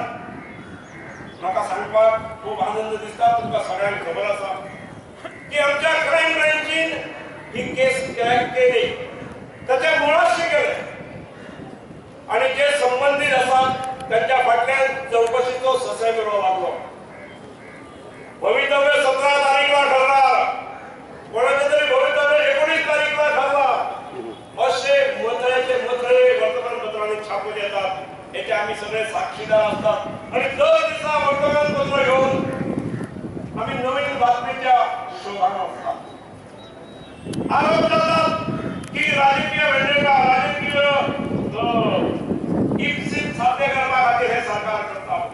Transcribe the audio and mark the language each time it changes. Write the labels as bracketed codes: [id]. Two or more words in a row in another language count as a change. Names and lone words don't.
[kok] म्हाका सांगपाक खूब आनंद दिसता तुमकां सगळ्यांक खबर आसा की आमच्या क्रायम ब्रँचीन ही केस क्रॅक केली ताचे मुळाशी गेले आणि जे संबंधित आसात त्यांच्या फाटल्यान चौकशीचो ससेमिरो लागलो भवितव्य 17 [mr] तारीखला ठरला कोणाचे तरी भवितव्य 19 तारीखला ठरला असे मंत्र्याचे मंत्रे वर्तमानपत्रांनी छापून येतात याचे आम्ही सगळे साक्षीदार असतात आणि दर दिवसा वर्तमानपत्र घेऊन आम्ही नवीन बातमीच्या शोधात असतात आरोप करतात की राजकीय वेंडेटा राजकीय इप्सित साध्य करण्यासाठी हे सरकार करतात.